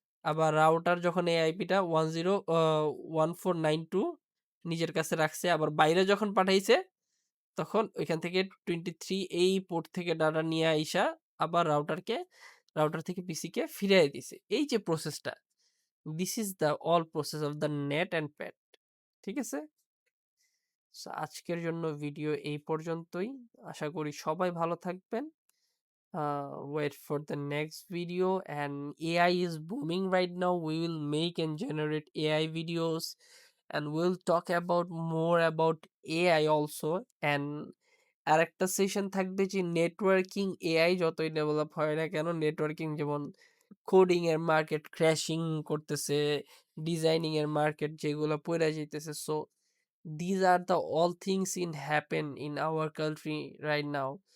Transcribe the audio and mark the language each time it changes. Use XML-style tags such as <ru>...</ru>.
<bn>আবার রাউটার যখন এই আইপিটা 1492 নিজের কাছে রাখছে, আবার বাইরে যখন পাঠাইছে, তখন ওইখান থেকে 23 এই পোর্ট থেকে ডাটা নিয়ে আইসা আবার রাউটার থেকে পিসিকে ফিরিয়ে দিছে। এই যে প্রসেসটা,</bn> <en>this is the all process of the net and pad,</en> <bn>ঠিক আছে। আজকের জন্য ভিডিও এই পর্যন্তই, আশা করি সবাই ভালো থাকবেন।</bn> <en>Wait for the next video, and AI is booming right now. We will make and generate AI videos, and we'll talk about more about AI also, and</en> <bn>আরেকটা সেশন থাকবে যে নেটওয়ার্কিং এআই যতই ডেভেলপ হয় না কেন, networking যেমন coding এর market crashing করতেছে, ডিজাইনিং এর মার্কেট যেগুলো পইড়া যাইতেছে।</bn> <en>So these are the all things in happen in our country right now.</en>